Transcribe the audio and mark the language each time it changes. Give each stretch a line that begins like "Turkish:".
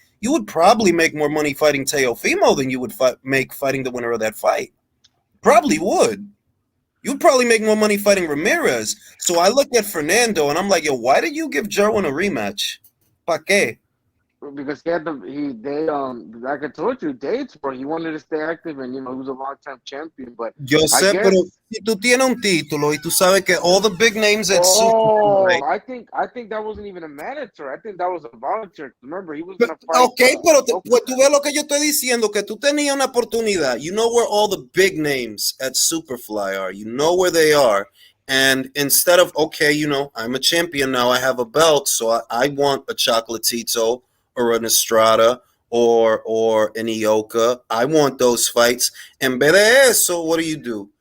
English: You would probably make more money fighting Teofimo than you would make fighting the winner of that fight. Probably would. You'd probably make more money fighting Ramirez. So I looked at Fernando and I'm like, yo, why did you give Jerwin a rematch?
Spanish: Pa qué?
English: Because he had like I told you, dates, bro. He wanted to stay active, and he was a long-time champion. But
Spanish: Yo sé, pero si tú tienes un título y tú sabes que
English: all the big names at Superfly. I think that wasn't even a mandatory. I think that was a volunteer. Remember, he was gonna fight.
Spanish: Okay, pero pues tú ves lo que yo estoy diciendo, que tú tenías una oportunidad.
English: You know where all the big names at Superfly are. You know where they are. And instead of, okay, I'm a champion now, I have a belt, so I want a Chocolatito or an Estrada or an Ioka. I want those fights.
Spanish: En vez de eso,
English: what do?